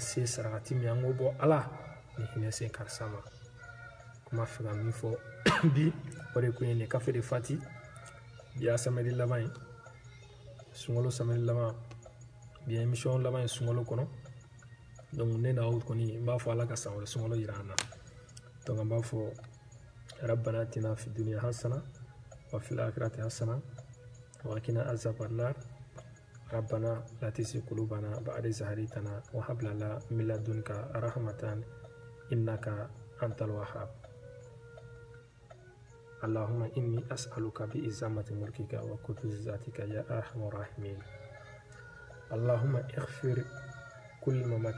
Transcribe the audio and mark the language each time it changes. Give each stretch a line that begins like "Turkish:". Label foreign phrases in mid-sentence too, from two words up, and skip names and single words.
Bambara: se sarakati min an k'o bɔ ala ni hinɛ se karisa ma kuma fɛ ka min fɔ bi o de kun ye nin kafe de fati bi y'a samedi laban ye sunkalo samedi laban bi ye émission laban ye sunkalo kɔnɔ donc ne n'aw kɔni n b'a fɔ ala ka san wɛrɛ sunkalo yira an na donc an b'a fɔ
Arabic: ربنا آتنا في الدنيا حسنة وفي الآخرة حسنة وقنا عذاب النار ربنا لا تزغ قلوبنا بعد إذ هديتنا وهب لنا من لدنك رحمة إنك أنت الوهاب اللهم إني أسألك بعظمة ملكك وقدس ذاتك يا أرحم الراحمين اللهم اغفر كل موات